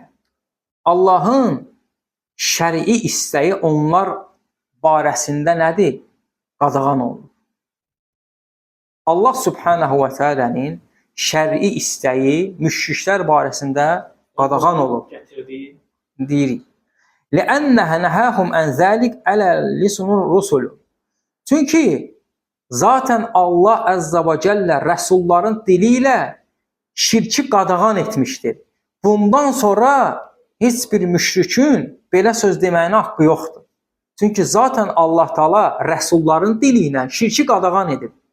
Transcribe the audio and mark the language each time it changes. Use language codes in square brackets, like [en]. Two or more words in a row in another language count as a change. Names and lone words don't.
[az] Allahın şərii istəyi onlar barəsində nədir? Qadağan olunur. Allah [ar] سبحانه وتعالى'nın [az] şərii istəyi müşriklər barəsində qadağan olub. Deyirik. [ar] لِأَنَّهَا نَهَاهُمْ أَنْ ذَلِكَ عَلَى لِسَانِ الرُّسُلِ. [az] Çünki zaten Allah [ar] عز وجل [az] rəsulların dili ilə şirki qadağan etmişdir. Bundan sonra heç bir müşrikin belə söz deməyinə haqqı yoxdur. Çünki zaten Allah Taala rəsulların dili ilə şirki qadağan edib.